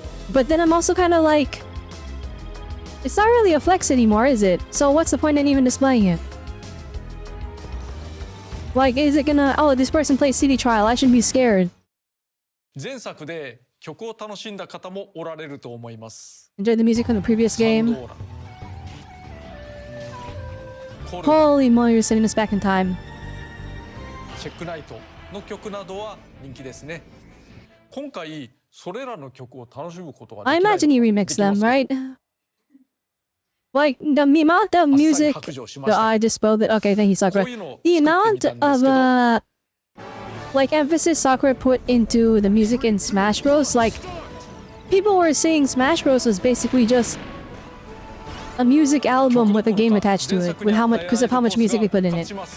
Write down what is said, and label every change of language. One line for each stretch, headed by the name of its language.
English: But then I'm also kind of like, it's not really a flex anymore, is it? So what's the point in even displaying it? Like, is it gonna, oh, this person plays City Trial, I shouldn't be scared.
Japanese: 前作で曲を楽しんだ方もおられると思います。
English: Enjoyed the music from the previous game. Holy moly, you're sending us back in time.
Japanese: チェックナイトの曲などは人気ですね。今回それらの曲を楽しむことができない。
English: I imagine you remix them, right? Like the amount of music I just spelled it. Okay, thank you, Sakura. The amount of like emphasis Sakura put into the music in Smash Bros. Like people were saying Smash Bros. Was basically just a music album with a game attached to it, with how much because of how much music they put in it.